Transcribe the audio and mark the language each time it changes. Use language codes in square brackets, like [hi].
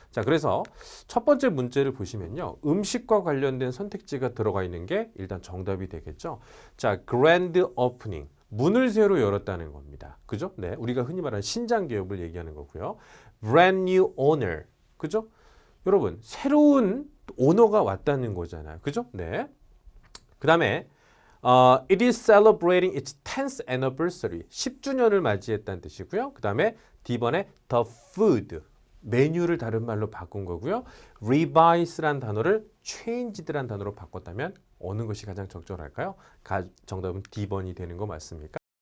[ko] 자, 그래서 첫 번째 문제를 보시면요. 음식과 관련된 선택지가 들어가 있는 게 일단 정답이 되겠죠. [en] 자, grand opening. [ko] 문을 새로 열었다는 겁니다. 그죠? 네, 우리가 흔히 말하는 신장 개업을 얘기하는 거고요. [en] brand new owner. 그죠? [ko] 여러분, 새로운 오너가 왔다는 거잖아요. 그죠? 네. 그 다음에 [en] it is celebrating its 10th anniversary. [ko] 10주년을 맞이했다는 뜻이고요. 그 다음에 D번에 [en] the food. [ko] 메뉴를 다른 말로 바꾼 거고요. revise란 단어를 changed란 단어로 바꿨다면 어느 것이 가장 적절할까요? 정답은 D번이 되는 거 맞습니까?